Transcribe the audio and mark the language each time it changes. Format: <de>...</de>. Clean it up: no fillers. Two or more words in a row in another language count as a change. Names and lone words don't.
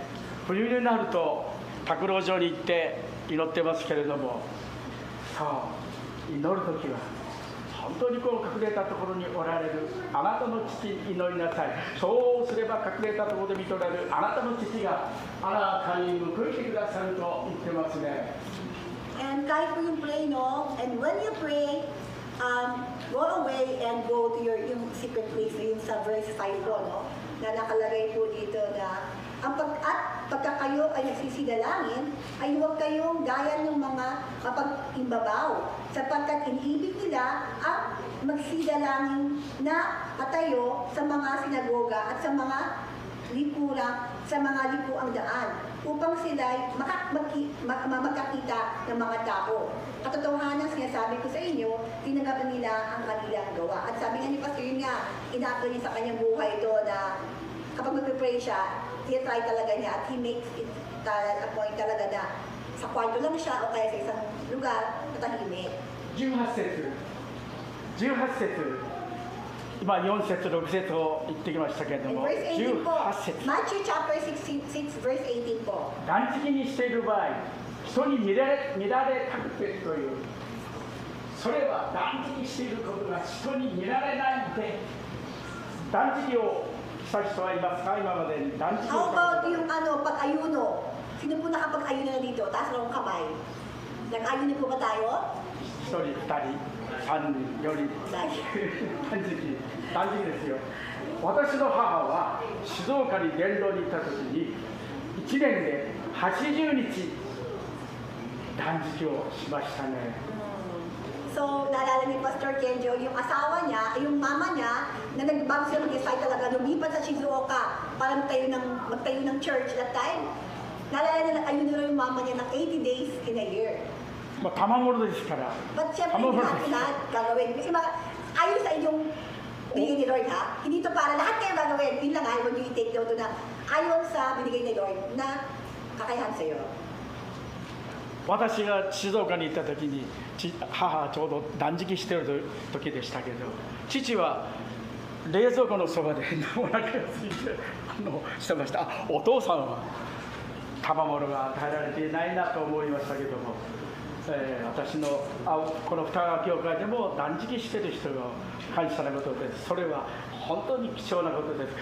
<ja>冬になると卓老場に行って祈ってますけれども、そう祈る時は本当にこう隠れたところにおられるあなたの父に祈りなさい。そうすれば隠れたところで見とられるあなたの父があなたに報いてくださると言ってますね。</ja> <en>And</en> <tl>kahit po yung</tl> <en>pray, no? And when you pray, go away and go to yung secret place,</en> <tl>yung sa</tl> <en>verse 5</en> <tl>po, no? Na nakalagay po dito na Pagka kayo ay nagsisidalangin, ay huwag kayong gaya ng mga kapag-imbabaw, sapagkat iniibig nila ang magsidalangin na patayo sa mga sinagoga at sa mga likuang daan, upang sila magkakita ng mga tao. Katotohanan, sinasabi ko sa inyo, tinanggap nila ang kanilang gawa. At sabi nga ni Pastor, yun nga, ina-apply niya sa kanyang buhay ito na kapag mag-pray siya, try talaga niya at</tl> <en>he makes it a point</en> <tl>talaga na sa kwarto lang siya o kaya sa isang lugar na tahimik.</tl> <ja>18 節今4節6節を言ってきましたけれど</ja> <en>In</en> <ja>も</ja> <en>verse 18 po,</en> <ja>18節</ja> <en>Matthew chapter 6 verse 18 po.</en> <ja>断食にしている場合、人に見られたくてという、それは断食していることが人に見られないで、断食をした人はいますか？今までに断食</ja> <en>How</en> <ja>を</ja> <tl>about yung pag-ayuno? Sino po nakapag-ayuno na dito? Taas lang ang kamay. Nag-ayuno po ba tayo?</tl> <ja>1 人、2人、3人、4人断食ですよ。私の母は静岡に伝道に行った時に1年で80日断食をしましたね。</ja> <tl>So, naalala ni Pastor Kenjo, yung asawa niya, yung mama niya, na nagbago sila mag-decide talaga, lumipat sa Shizuoka para magtayo ng church</tl> <en>that time.</en> <tl>Naalala na ayun na yung mama niya ng 80</tl> <en>days in a year.</en> <ja>まあ賜物ですから。</ja> <tl>But syempre, hindi natin lahat gagawin. Kasi ayon sa inyong binigay ni Lord, ha? Hindi ito para lahat kayo gagawin. Yun lang,</tl> <en>I want you to take note</en> <tl>na ayon sa binigay ni Lord na kakayahan sa'yo.</tl> <ja>私が静岡に行った時に母はちょうど断食している時でしたけど、父は冷蔵庫のそばでお腹が空いてしてました。お父さんは賜物が与えられていないなと思いましたけども、私のこの双川教会でも断食している人が感謝なことです。それは本当に貴重なことです。</ja>